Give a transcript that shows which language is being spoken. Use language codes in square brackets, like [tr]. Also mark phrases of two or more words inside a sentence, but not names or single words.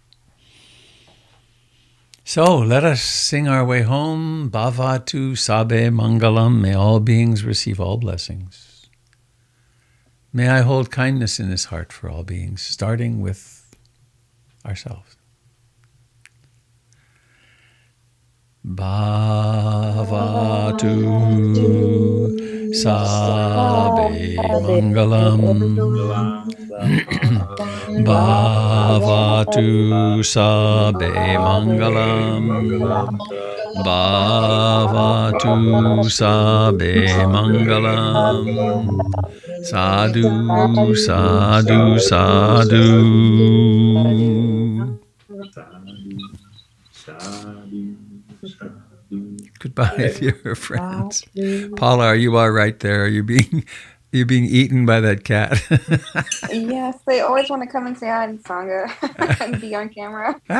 [en] So let us sing our way home. [pi] Bhavatu Sabe Mangalam. [en] May all beings receive all blessings. May I hold kindness in this heart for all beings, starting with ourselves. [pi] Bhavatu Sabe Mangalam. Bhavatu Sabe Mangalam. Bhavatu Sabe Mangalam. Sadhu, sadhu, sadhu. [en] Goodbye, dear friends. Paula, are you all right there? Are you being eaten by that cat? Yes, they always want to come and say hi to Sangha and be on camera.